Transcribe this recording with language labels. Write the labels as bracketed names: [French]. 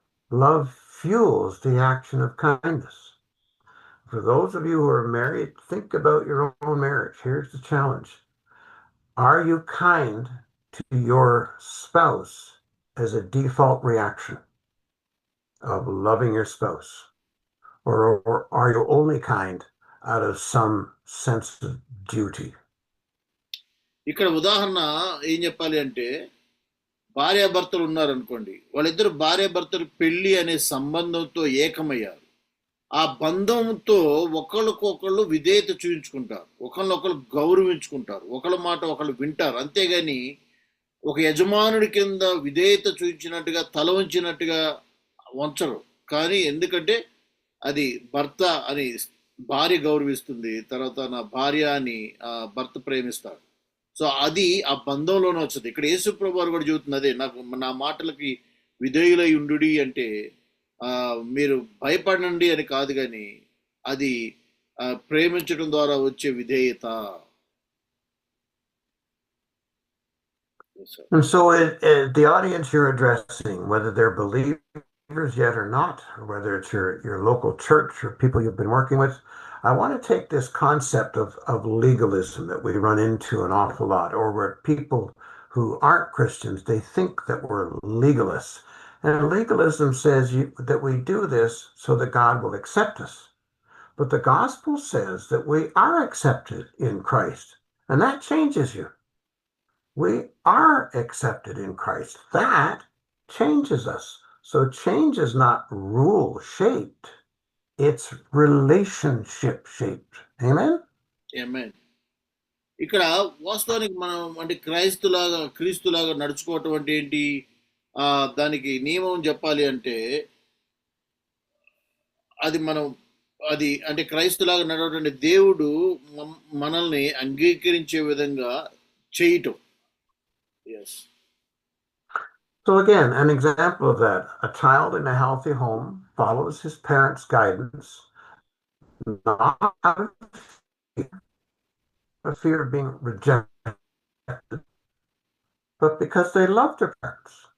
[English] Love fuels the action of kindness. For those of you who are married, think about your own marriage. Here's the challenge. Are you kind to your spouse as a default reaction of loving your spouse? Or are you only kind out of some sense of duty? [Telugu] ఇక్కడ ఉదాహరణ ఏం చెప్పాలి అంటే, భార్యాభర్తలు ఉన్నారనుకోండి, వాళ్ళిద్దరు భార్యాభర్తలు పెళ్లి అనే సంబంధంతో ఏకమయ్యారు. ఆ బంధంతో ఒకళ్ళకొకళ్ళు విధేయత చూపించుకుంటారు, ఒకళ్ళొకళ్ళు గౌరవించుకుంటారు, ఒకళ్ళ మాట ఒకళ్ళు వింటారు. అంతేగాని ఒక యజమానుడి కింద విధేయత చూపించినట్టుగా తల వంచినట్టుగా వంచరు. కానీ ఎందుకంటే అది భర్త అని భార్య గౌరవిస్తుంది, తర్వాత నా భార్య అని భర్త ప్రేమిస్తాడు. సో అది ఆ బంధంలోనే వచ్చింది. ఇక్కడ యేసు ప్రభువారు కూడా చెబుతుంది అదే, నా మాటలకి విధేయులై ఉండు అంటే మీరు భయపడండి అని కాదు, కానీ అది ప్రేమించడం ద్వారా వచ్చే విధేయత. [English] And so the audience you're addressing, whether they're believers yet or not, or whether it's your local church or people you've been working with, I want to take this concept of legalism that we run into an awful lot, or where people who aren't Christians, they think that we're legalists. And legalism says that we do this so that God will accept us. But the gospel says that we are accepted in Christ, and that changes you. We are accepted in Christ. That changes us. So change is not rule-shaped. It's relationship-shaped. Amen? Amen. [Telugu] ఇక్కడ వాస్తవానికి మనం అంటే క్రీస్తులాగా నడుచుకోవటం అంటే ఏంటి? దానికి నియమం చెప్పాలి అంటే అది అంటే క్రైస్తులాగా నడవడం అంటే దేవుడు మనల్ని అంగీకరించే విధంగా చేయటం. [English] Yes. So again, an example of that, a child in a healthy home follows his parents' guidance, not out of fear of being rejected, but because they love their parents.